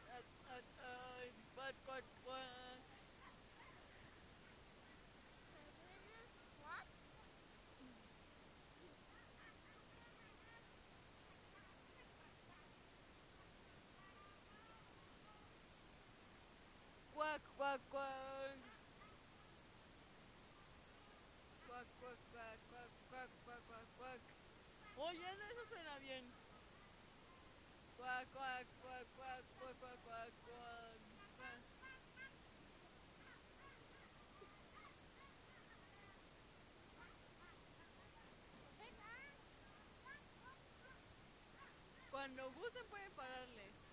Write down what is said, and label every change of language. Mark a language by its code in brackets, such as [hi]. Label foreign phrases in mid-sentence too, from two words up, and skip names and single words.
[es] At, at, ay. Quack, quack, quack. Quack, quack, quack. Quack, quack, quack, quack, quack, quack, quack, quack. Oye, eso suena bien. Quack, quack, quack, quack, quack, quack, quack, quack, quack. Cuando gusten pueden pararle.